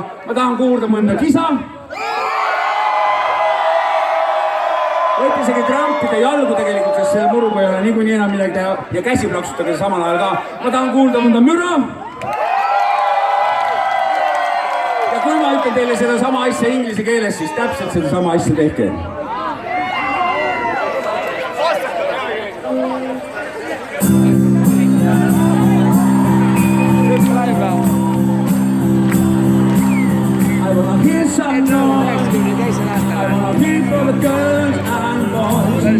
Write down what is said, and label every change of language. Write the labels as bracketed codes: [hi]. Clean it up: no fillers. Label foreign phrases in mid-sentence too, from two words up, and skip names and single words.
[et] Ma tahan kuulda mõnda kisa. Võite isegi trampida jalgu tegelikult, sest selle muruga ei ole niikuinii enam midagi teha ja käsi plaksutage samal ajal ka. Ma tahan kuulda mõnda müra. Ja kui ma ütlen teile seda sama asja inglise keeles, siis täpselt seda sama asja tehke. [en] I wanna hear some noise. I wanna hear for the girls and boys.